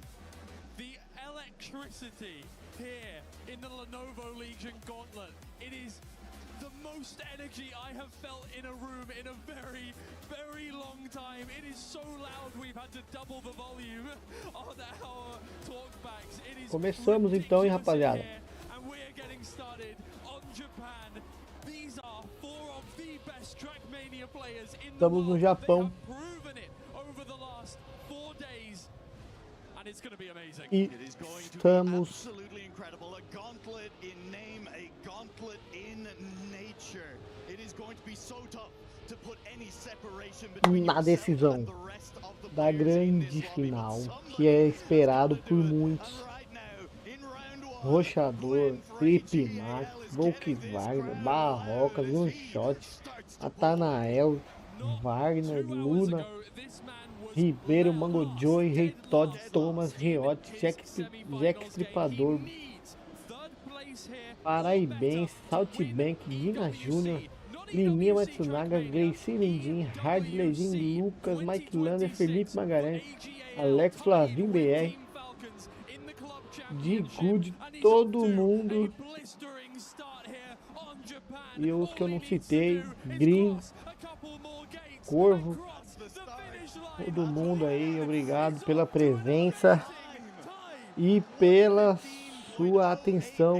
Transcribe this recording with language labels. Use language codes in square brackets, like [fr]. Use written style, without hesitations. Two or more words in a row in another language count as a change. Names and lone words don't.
[en] The electricity here in the Lenovo Legion Gauntlet, it is the most energy I have felt in a room in a very, very long time. It is so loud we've had to double the volume on our talkbacks. It is [pt] Começamos então, hein, rapaziada. [en] and we're getting started on Japan. These are four of the best Trackmania players in the [pt] Estamos no Japão. [en] proven it over the last 4 days. And it's going to be amazing. [pt] E [en] It is going to be [pt] estamos [en] absolutely incredible. A gauntlet in name, a gauntlet in nature. It is going to be so tough to put any separation between [pt] na decisão da grande final, que é esperado por muitos. Rochador, Felipe Max, Volkswagen, Barrocas, Gunshot, Atanael, Wagner, Luna, Ribeiro, Mango Joey, Rei Todd, Thomas, Riotti, Jack Stripador, Paraibense, Saltbank, Gina Júnior, Liminha Matsunaga, Gracie Lindin, Hard Legend, Lucas, Mike Lander, Felipe Magalhães, Alex Flavin BR, de Good, todo mundo. E os que eu não citei, Green, Corvo, todo mundo aí, obrigado pela presença e pela sua atenção.